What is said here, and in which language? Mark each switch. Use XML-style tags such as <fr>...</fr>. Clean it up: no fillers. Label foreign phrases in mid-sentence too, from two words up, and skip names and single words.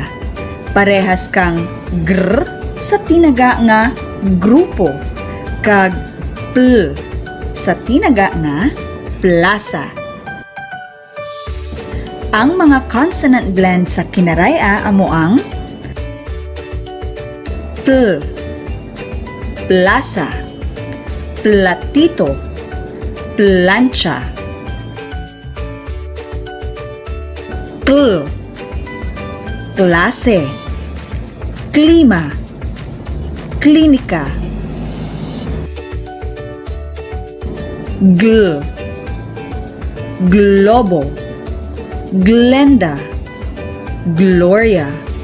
<krj>Parehas kang gr sa tinaga nga grupo kag pl sa tinaga nga plaza. Ang mga</krj> <en>consonant blend</en> <krj>sa kinaraya amo ang pl, plaza, platito, plancha, kl, klase, klima, klinika, gl, globo, Glenda, Gloria,</krj>